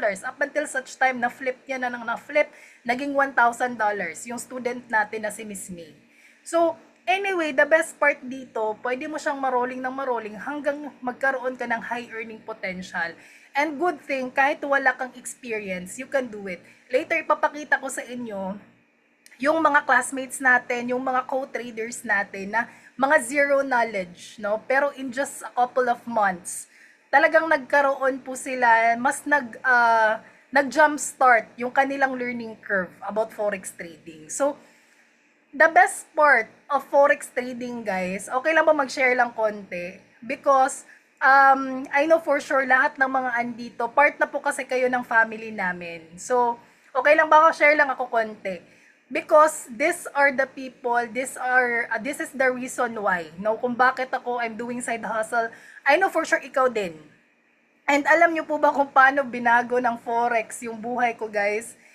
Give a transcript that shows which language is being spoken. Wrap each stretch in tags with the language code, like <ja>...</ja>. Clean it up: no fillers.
<en>Up until such time,</en> <tl>na-flip niya na na-flip, naging $1,000. Yung student natin na si Miss May. So, anyway,</tl> <en>the best part</en> <tl>dito, pwede mo siyang marolling ng marolling hanggang magkaroon ka ng</tl> <en>high earning potential. And good thing,</en> <tl>kahit wala kang experience,</tl> <en>you can do it.</en> <tl>Later, ipapakita ko sa inyo yung mga classmates natin, yung mga co-traders natin na mga zero knowledge, no? Pero</tl> <en>in just a couple of months,</en> <tl>talagang nagkaroon po sila, mas nag-jump start yung kanilang learning curve about forex trading.</tl> <en>So, the best part of forex trading, guys,</en> <tl>okay lang ba mag-share lang konti?</tl> <en>Because I know for sure</en> <tl>lahat ng mga andito, part na po kasi kayo ng family namin. So, okay lang ba ako share lang ako konti?</tl> <en>Because these are the people, this is the reason why, no,</en> <tl>kung bakit ako</tl> <en>I'm doing side hustle. I know for sure</en> <tl>ikaw din. And alam niyo po ba kung paano binago ng Forex yung buhay ko, guys?</tl>